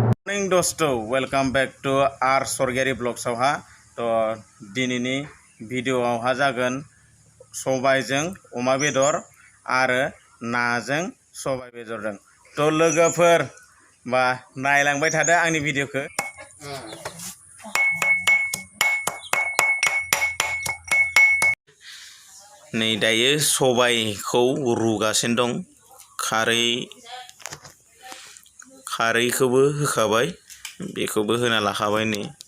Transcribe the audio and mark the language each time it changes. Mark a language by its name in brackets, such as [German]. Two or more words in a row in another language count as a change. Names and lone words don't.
[Bodo] मॉर्निंग दोस्तों [English] welcome back to [Bodo] RSwargiary Volge तो दिनैनि भिडिअआवहा जागोन सबायजों अमा बेदर आरो नाजों सबाय बेदरजों तो लोगोफोर बा नायलांबाय थादो आंनि भिडिअखौ नै दायो सबायखौ रुगासिनो दं खारैखौबो होखाबाय बेखौबो होना लाखाबाय नै